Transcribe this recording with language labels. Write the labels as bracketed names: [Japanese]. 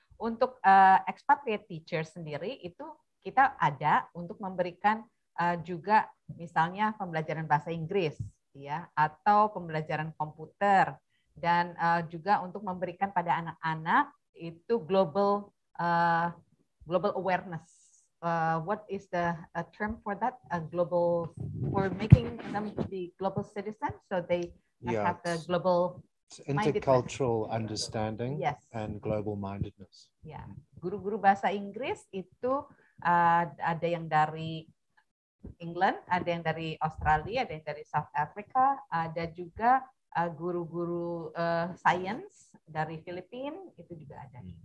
[Indonesian] Untuk expatriate teacher sendiri itu kita ada untuk memberikan juga misalnya pembelajaran bahasa Inggris ya, atau pembelajaran komputer, dan juga untuk memberikan pada anak-anak itu global awareness. [English] What is the term for that? Global, for making them to be global citizens, so they have the global intercultural understanding, yes, and global mindedness. [Indonesian] Ya, guru-guru bahasa Inggris itu ada yang dari England, ada yang dari Australia, ada yang dari South Africa, ada juga guru-guru science dari Filipina, itu juga ada.